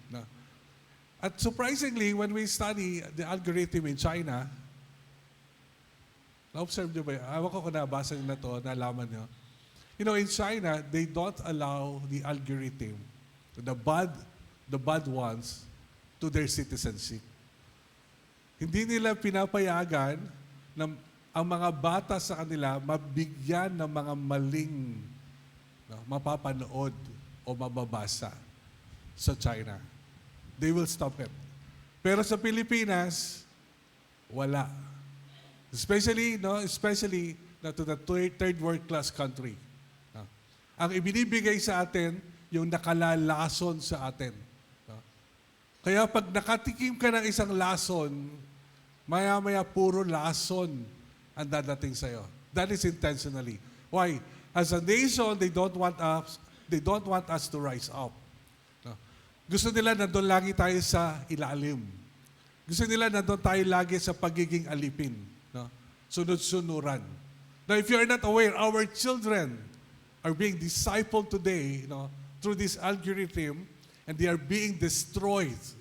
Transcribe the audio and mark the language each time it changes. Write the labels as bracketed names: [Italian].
[English] No? At surprisingly, when we study the algorithm in China, [Filipino] na-observe niyo ba yun? Awan ko kung nabasa niyo na to, nalaman niyo. [English] In China, they don't allow the algorithm, the bad ones, to their citizenship. [Filipino] Hindi nila pinapayagan na ang mga bata sa kanila mabigyan ng mga maling, no, mapapanood o mababasa sa China. [English] They will stop it. [Filipino] Pero sa Pilipinas, wala. [English] Especially to the third world class country. No? [Filipino] Ang ibinibigay sa atin, yung nakalalason sa atin. No? Kaya pag nakatikim ka ng isang lason, maya-maya puro lason ang dadating sa'yo. [English] That is intentionally. Why? As a nation, they don't want us to rise up. [Filipino] No? Gusto nila nandun lagi tayo sa ilalim. Gusto nila nandun tayo lagi sa pagiging alipin. No? Sunod-sunuran. [English] Now, if you are not aware, our children are being discipled today, through this algorithm, and they are being destroyed.